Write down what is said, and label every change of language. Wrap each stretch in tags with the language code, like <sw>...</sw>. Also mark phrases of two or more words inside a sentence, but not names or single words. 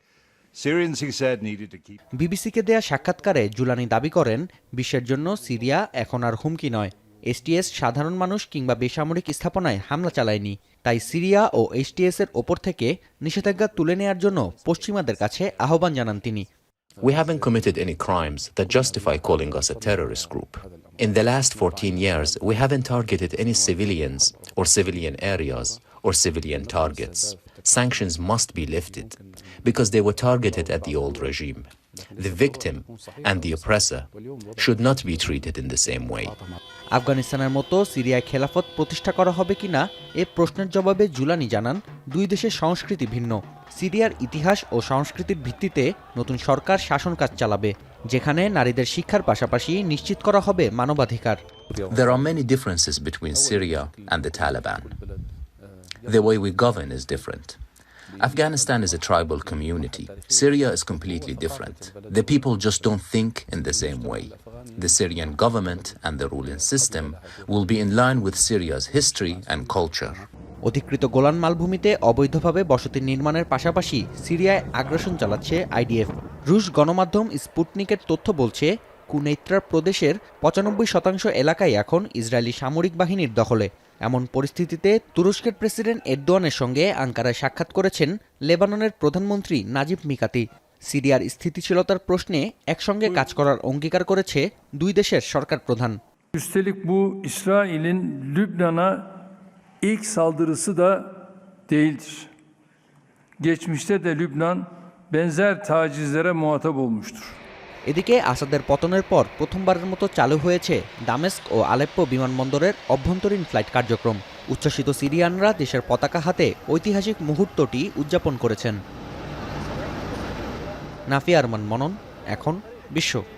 <bn>বিবিসিকে দেয়া সাক্ষাৎকারে জুলানি দাবি করেন, বিশ্বের জন্য সিরিয়া এখন আর হুমকি নয়। এসটিএস সাধারণ মানুষ কিংবা বেসামরিক স্থাপনায় হামলা চালায়নি, তাই সিরিয়া ও এসটিএস এর ওপর থেকে নিষেধাজ্ঞা তুলে নেয়ার জন্য পশ্চিমাদের কাছে আহ্বান জানান তিনি।</bn> <en>We haven't committed any crimes that justify calling us a terrorist group. In the last 14 years, we haven't targeted any civilians or civilian areas or civilian targets. Sanctions must be lifted because they were targeted at the old regime. The victim and the oppressor should not be treated in the same way.</en> <bn>আফগানিস্তানের মতো সিরিয়ায় খেলাফত প্রতিষ্ঠা করা হবে কিনা এ প্রশ্নের জবাবে জুলানি জানান, দুই দেশের সংস্কৃতি ভিন্ন। সিরিয়ার ইতিহাস ও সংস্কৃতির ভিত্তিতে নতুন সরকার শাসন কাজ চালাবে, যেখানে নারীদের শিক্ষার পাশাপাশি নিশ্চিত করা হবে মানবাধিকার।</bn> <en>There are many differences between Syria and the Taliban. The way we govern is different. Afghanistan is a tribal community. Syria is completely different. The people just don't think in the same way. The Syrian government and the ruling system will be in line with Syria's history and culture.</en> <bn>অধিকৃত গোলান মালভূমিতে অবৈধভাবে বসতি নির্মাণের পাশাপাশি সিরিয়ায় আগ্রাসন চালাচ্ছে আইডিএফ। রুশ গণমাধ্যম স্পুটনিকের তথ্য বলছে, কুনেইত্রা প্রদেশের ৯৫% এলাকায় এখন ইসরায়েলি সামরিক বাহিনীর দখলে। এমন পরিস্থিতিতে তুরস্কের প্রেসিডেন্ট এরদোয়ানের সঙ্গে আঙ্কারায় সাক্ষাৎ করেছেন লেবাননের প্রধানমন্ত্রী নাজিব মিকাতি। সিরিয়ার স্থিতিশীলতার প্রশ্নে একসঙ্গে কাজ করার অঙ্গীকার করেছে দুই দেশের সরকার প্রধান।</bn> <tr>Üstelik bu İsrail'in Lübnan'a ilk saldırısı da değildir. Geçmişte de Lübnan benzer tacizlere muhatap olmuştur.</tr> <bn>এদিকে আসাদের পতনের পর প্রথমবারের মতো চালু হয়েছে দামেস্ক ও আলেপ্পো বিমানবন্দরের অভ্যন্তরীণ ফ্লাইট কার্যক্রম। উচ্ছ্বসিত সিরিয়ানরা দেশের পতাকা হাতে ঐতিহাসিক মুহূর্তটি উদযাপন করেছেন। নাফিয়া আরমান মনন, এখন বিশ্ব।</bn>